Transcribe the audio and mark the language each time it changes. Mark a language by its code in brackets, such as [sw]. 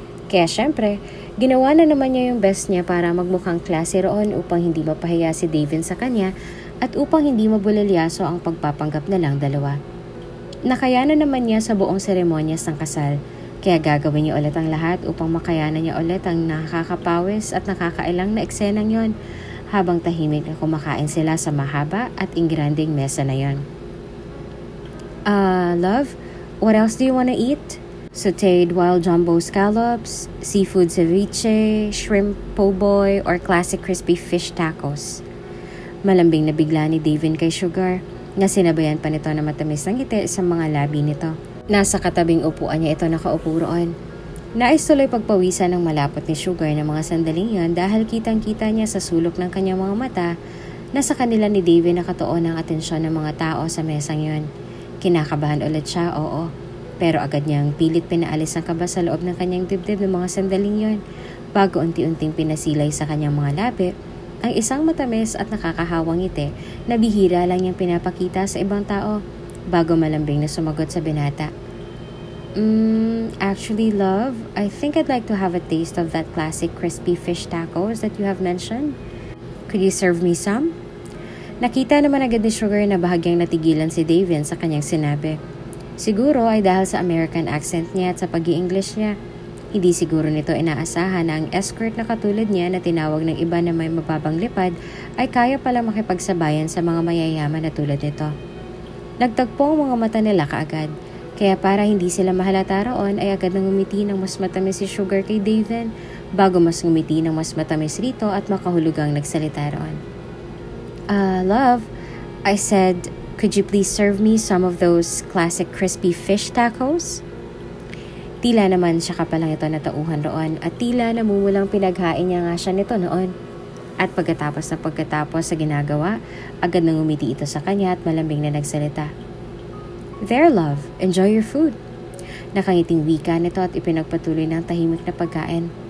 [tl] Kaya syempre, ginawa na naman niya yung best niya para magmukhang klase roon upang hindi mapahiya si Daven sa kanya at upang hindi mabulilyaso ang pagpapanggap na lang dalawa. Nakayanan naman niya sa buong seremonyas ng kasal, kaya gagawin niya ulit ang lahat upang makayanan niya ulit ang nakakapawis at nakakailang na eksenang yon habang tahimik na kumakain sila sa mahaba at ingranding mesa na yon. [en] Love, what else do you want to eat? Sauteed wild jumbo scallops, seafood ceviche, shrimp po' boy, or classic crispy fish tacos? [tl] Malambing na bigla ni Daven kay Sugar na sinabayan pa nito na matamis ng ngiti sa mga labi nito. Nasa katabing upuan niya ito nakaupo roon. Nais tuloy pagpawisan ng malapot ni Sugar ng mga sandaling yon dahil kitang-kita niya sa sulok ng kanyang mga mata na sa kanila ni Daven nakatuon ang atensyon ng mga tao sa mesang yon. Kinakabahan ulit siya, oo. Pero agad niyang pilit pinaalis ang kaba sa loob ng kanyang dibdib ng mga sandaling yon bago unti-unting pinasilay sa kanyang mga labi ang isang matamis at nakakahawang ngiti na bihira lang niyang pinapakita sa ibang tao bago malambing na sumagot sa binata. [en] Actually, love, I think I'd like to have a taste of that classic crispy fish tacos that you have mentioned. Could you serve me some? [tl] Nakita naman agad ni Sugar na bahagyang natigilan si Daven sa kanyang sinabi. Siguro ay dahil sa American accent niya at sa pag-i-English niya. Hindi siguro nito inaasahan na ang escort na katulad niya na tinawag ng iba na may mababang lipad ay kaya pala makipagsabayan sa mga mayayaman na tulad nito. Nagtagpo ang mga mata nila kaagad. Kaya para hindi sila mahalata roon ay agad nang ngumiti ng mas matamis si Sugar kay Daven bago mas ngumiti ng mas matamis rito at makahulugang nagsalita roon. [en] Love, I said, could you please serve me some of those classic crispy fish tacos? [tl] Tila naman siya kapalang ito natauhan roon at tila namumulang pinaghain niya nga siya nito noon. At pagkatapos sa ginagawa, agad nang ngumiti ito sa kanya at malambing na nagsalita. [en] There, love. Enjoy your food. [tl] Nakangiting wika nito at ipinagpatuloy ng tahimik na pagkain.